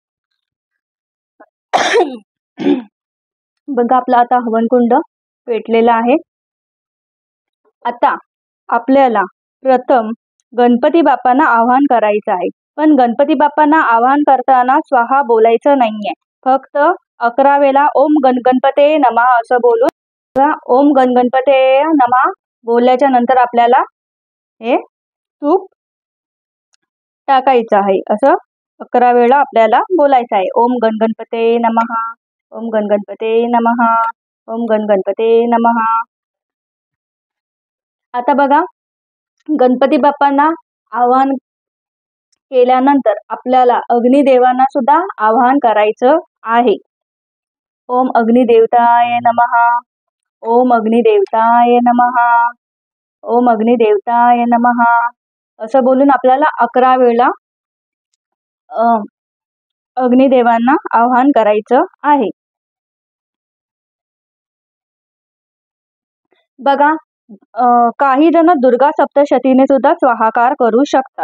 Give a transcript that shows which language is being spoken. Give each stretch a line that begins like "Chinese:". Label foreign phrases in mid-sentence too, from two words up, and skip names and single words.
Marathi: बघा आपला आता हवन कुंड पेटलेला आहे. आता आपल्याला प्रथम गणपती बाप्पांना आवाहन करायचं आहे. पण गणपती बाप्पांना आवाहन करताना स्वाहा बोलायचं नाहीये. फक्त 11 वेळा
Sanskrit: ओम गणगणपते नमः
Marathi: असं बोलून
Sanskrit: ओम गणगणपते नमः
Marathi: बोलल्याच्या नंतर आपल्याला हे तूप टाकायचं आहे. असं 11 वेळा आपल्याला बोलायचं आहे.
Sanskrit: ओम गणगणपते नमः, ओम गणगणपते नमः, ओम गणगणपते नमः.
Marathi: आता बघा गणपती बाप्पांना आवाहन केल्यानंतर आपल्याला अग्निदेवांना सुद्धा आवाहन करायचं आहे.
Sanskrit: ओम अग्निदेवताय नमः, ओम अग्निदेवताय नमः, ओम अग्निदेवताय नमः
Marathi: असं बोलून आपल्याला 11 वेळा अग्निदेवांना आवाहन करायचं आहे. बघा काही जण दुर्गा सप्तशतीने सुद्धा स्वाहाकार करू शकतात.